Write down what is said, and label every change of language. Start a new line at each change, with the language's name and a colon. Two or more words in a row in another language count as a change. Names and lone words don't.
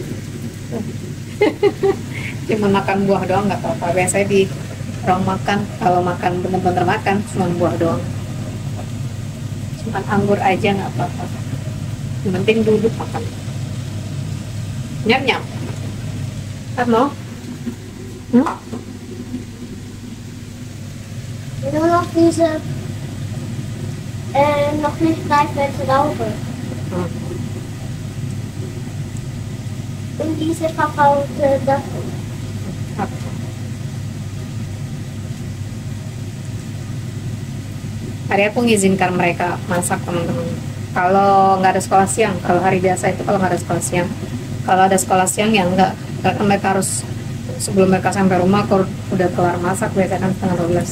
Indonesian: Cuma makan buah doang nggak apa-apa. Biasanya di orang makan, kalau makan bener-bener makan cuma buah doang. Cuma anggur aja nggak apa-apa. Yang penting duduk makan. Nyam-nyam. Mau?
German: Nur noch diese, noch nicht reife Traube. Und diese verfaulte Dachel.
Indonesian: Hari aku mengizinkan mereka masak teman-teman. Kalau nggak ada sekolah siang, kalau hari biasa itu kalau nggak ada sekolah siang. Kalau ada sekolah siang ya enggak, karena mereka harus sebelum mereka sampai rumah udah kelar masak, biasanya kan setengah 12.